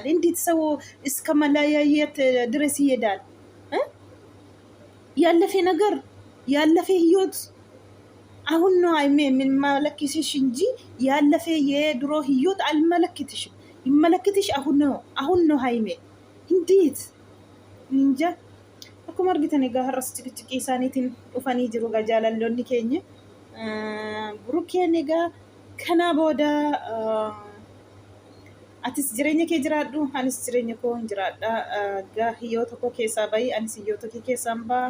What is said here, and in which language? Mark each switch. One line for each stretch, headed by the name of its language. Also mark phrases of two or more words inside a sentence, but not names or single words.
Amharic: እንዴት ሰው እስከ መለያየት ድረስ ይሄዳል? ያለፈ ነገር ያለፈ ህይወት አሁን ነው የምንመለከትሽ እንጂ ያለፈ የድሮ ህይወት አልመለከትሽም። ይመለከትሽ አሁን ነው ሀይሜ። እንዴት እንጃ።
Oromo: akkuma argitan egaa har'as ciqici isaaniitiin dhufanii jiru jaalalloonni keenya. Burukkeen egaa kana booda atis jireenya kee jiraadhu, anis jireenya koo jiraadha. Egaa hiyyoo tokko keessaa bahi, anis hiyyoo tokko keessaan baha.